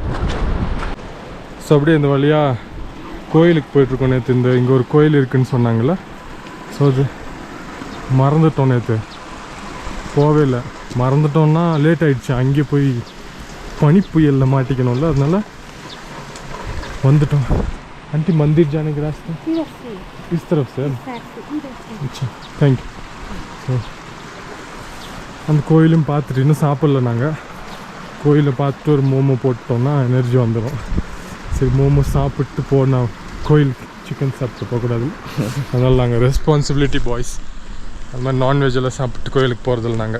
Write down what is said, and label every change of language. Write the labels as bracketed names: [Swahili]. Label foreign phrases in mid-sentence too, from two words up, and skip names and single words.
[Tamil] ஸோ அப்படியே இந்த வழியாக கோயிலுக்கு போயிட்டுருக்கோம். நேற்று இங்கே ஒரு கோயில் இருக்குதுன்னு சொன்னாங்கள்ல, ஸோ அது மறந்துட்டோம். நேற்று போகவே இல்லை, மறந்துட்டோம்னா லேட் ஆகிடுச்சு. அங்கே போய் பனி புயலில் மாட்டிக்கணும்ல, அதனால வந்துட்டோம். [Hindi] आंटी मंदिर जाने के रास्ते इस तरफ से? अच्छा [English] thank you. [Tamil] அந்த கோயிலும் பார்த்துட்டு இன்னும் சாப்பிடல. நாங்கள் கோயிலை பார்த்துட்டு ஒரு மோமோ போட்டோம்னா எனர்ஜி வந்துடும். சரி மோமோ சாப்பிட்டு போனால் கோயில் சிக்கன் சாப்பிட்டு போகக்கூடாது. அதனால் நாங்கள் [English] responsibility boys. [Tamil] அது மாதிரி நான்வெஜ்ஜெல்லாம் சாப்பிட்டு கோயிலுக்கு போகிறதில்ல நாங்கள்.